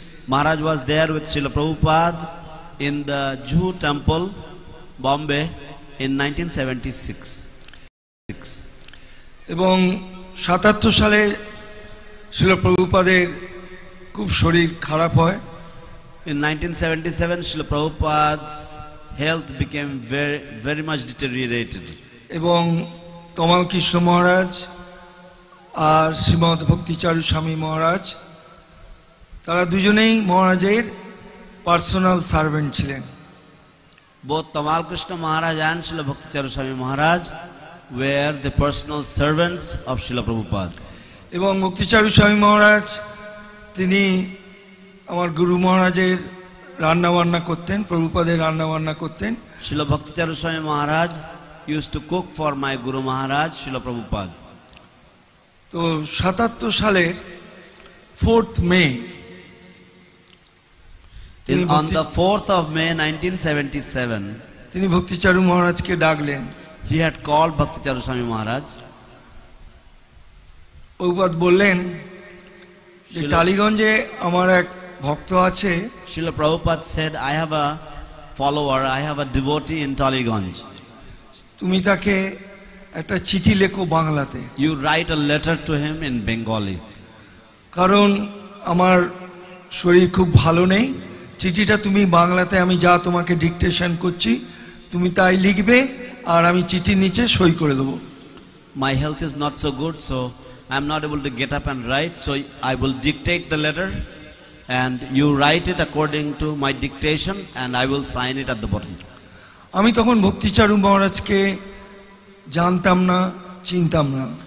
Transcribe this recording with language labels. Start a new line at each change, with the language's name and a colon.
English: Maharaj was there with Srila Prabhupada in the Juhu temple, Bombay in 1976.
Bangla: এবং 77 সালে শ্রীল প্রভুপাদের খুব শরীর খারাপ হয়।
English: In 1977, Srila Prabhupada's health became very much deteriorated.
Bangla: এবং তমাল কৃষ্ণ মহারাজ আর শ্রীমৎ ভক্তি চারু স্বামী মহারাজ তারা দুজনেই মহারাজের পার্সোনাল সার্ভেন্ট ছিলেন।
English: Both Tamal Krishna Maharaj and Srila Bhakti Charu Swami Maharaj were the personal servants of Srila Prabhupada.
Bangla: এবং ভক্তি চারু স্বামী মহারাজ তিনি আমার গুরু মহারাজের রান্না বান্না করতেন, প্রভুপাদের রান্না বান্না করতেন।
English: Srila Bhakti Charu Swami Maharaj used to cook for my Guru Maharaj, Srila Prabhupada.
Bangla: তো 77 সালের 4th May
English: On the 4th of May 1977,
Bangla: তিনি ভক্তি চারু মহারাজকে ডাকলেন।
English: he had called Bhakti Charu Swami Maharaj.
Bangla: Prabhupada বললেন যে টালিগঞ্জে আমার এক ভক্ত আছে।
English: Srila Prabhupada said, I have a follower, I have a devotee in Taliganj.
Bangla: তুমি তাকে একটা চিঠি লেখো বাংলাতে।
English: You write a letter to him in Bengali.
Bangla: কারণ আমার শরীর খুব ভালো নেই, চিঠিটা তুমি বাংলাতে আমি যা তোমাকে ডিকটেশন করছি তুমি তাই লিখবে আর আমি চিঠির নিচে সই করে দেবো।
English: My health is not so good, so I am not able to get up and write, so I will dictate the letter and you write it according to my dictation and I will sign it at the bottom.
Bangla: আমি তখন ভক্তিচারু মহারাজকে জানতাম না, চিনতাম না।